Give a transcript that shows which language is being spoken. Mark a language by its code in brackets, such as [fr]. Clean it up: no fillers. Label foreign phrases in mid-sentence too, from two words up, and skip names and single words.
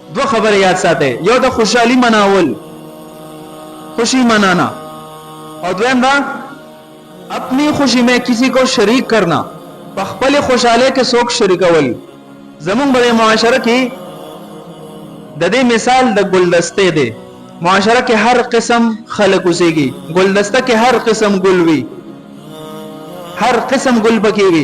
[ps] دو خبر یاد ساته، یو د خوشحالی مناول، [ur] خوشی منانا، اور [ps] دویم دا [ur] اپنی خوشی میں کسی کو شریک کرنا، [ps] خپل خوشاله کې څوک شریکول. زمون په معاشره کې د دې مثال د ګلدسته دی. معاشره کې هر قسم خلق اوسېږي، ګلدسته کې هر قسم ګل وي، هر قسم ګل پکې وي.